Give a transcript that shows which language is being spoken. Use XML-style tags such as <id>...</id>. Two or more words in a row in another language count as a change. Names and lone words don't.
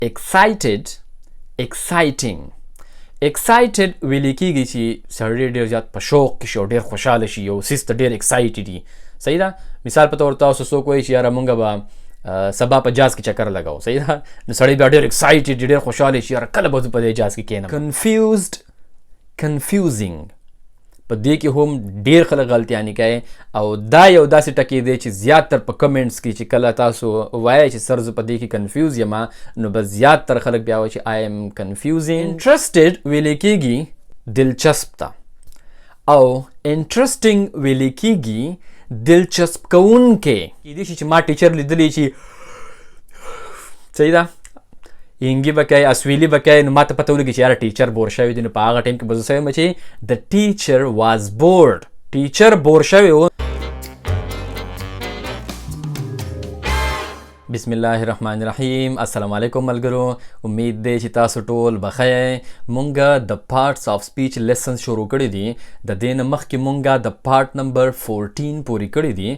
<ps>excited, exciting. excited ویل کېږي چې سړی ډېر زیات په شوق کې شي او ډېر خوشحاله شي، یو څیز ته ډېر excited وي. صحیح ده. مثال په طور تاسو څوک وایي چې یاره مونږ به سبا په جاز کې چکر لګاو. صحیح ده. نو سړی بیا ډېر excited ډېر خوشحاله شي، یاره کله به زه په دې جاز کې کښېنم.</ps> <en>confused, confusing.</en> <ps>په دې کې هم ډېر خلک غلطیانې کوي او دا یو داسې ټکی دی چې زیاتر په کمنټس کې چې کله تاسو وایئ چې سر زه په دې کې کنفیوز یم، نو بس زیاتر خلک بیا وایي چې</ps> <en>I am confusing.</en> <ps>interested ویلی کېږي دلچسپ ته، او interesting ویلی کېږي دلچسپ کوونکی. کېدای شي چې ما ټیچر لیدلی چې صحیح ده انګي به کوي، اسویلي به کوي، نو ما ته پته ولګي چې یاره ټیچر بور شوی دی. نو په هغه ټایم کې به زه څه وایم چې</ps> <en>the teacher was bored.</en> <ps>ټیچر بور شوی و.</ps> <ar>بسم الله الرحمن الرحیم. السلام علیکم</ar> <ps>ملګرو، امید دی چې تاسو ټول بخیر. مونږه د</ps> <en>parts of speech lessons</en> <ps>شروع کړي دي. د دې نه مخکې مونږه د</ps> <en>part number</en> <ps>14 پورې کړي دي.</ps>